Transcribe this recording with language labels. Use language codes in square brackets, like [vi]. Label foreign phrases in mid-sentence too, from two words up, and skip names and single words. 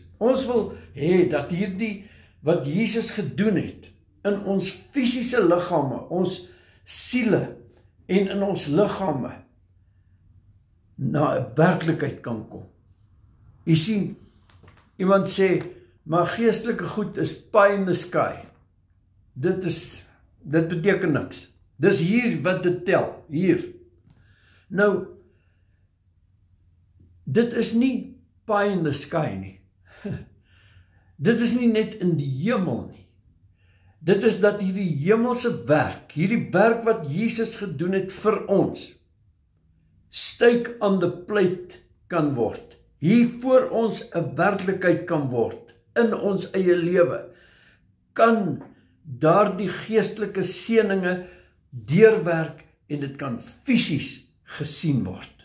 [af] Ons wil hê dat hierdie wat Jesus gedoen het, in ons fisiese liggame, ons siele en in ons liggame, na 'n werklikheid kan kom. Jy sien, iemand sê, maar geestelike goed is [en] pie in the sky. [af] Dit beteken niks. Dis hier wat dit tel, hier. Nou, dit is nie [en] pie in the sky [af] nie. Dit is nie net in die hemel nie. Dit is dat hierdie hemelse werk, hierdie werk wat Jesus gedoen het vir ons, steek aan die plate kan word. Hier voor ons 'n werklikheid kan word, in ons eie lewe, kan daardie geestelike seëninge deurwerk en dit kan fisies gesien word.